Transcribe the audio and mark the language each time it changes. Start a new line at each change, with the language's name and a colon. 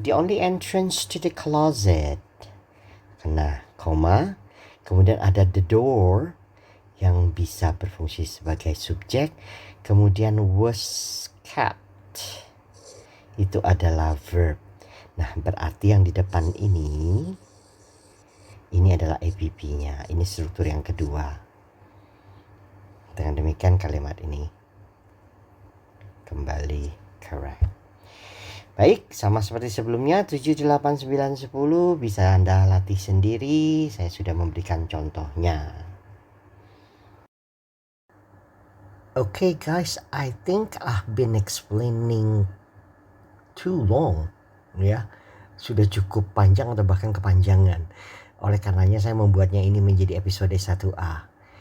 English: The only entrance to the closet.
Indonesian: Kena koma. Kemudian ada the door yang bisa berfungsi sebagai subjek. Kemudian was kept. Itu adalah verb. Nah, berarti yang di depan ini adalah APP-nya. Ini struktur yang kedua. Dengan demikian kalimat ini kembali correct. Baik, sama seperti sebelumnya 7, 8, 9, 10 bisa Anda latih sendiri. Saya sudah memberikan contohnya.
English: Okay guys, I think I've been explaining too long.
Indonesian: Ya, sudah cukup panjang atau bahkan kepanjangan. Oleh karenanya saya membuatnya ini menjadi episode 1A.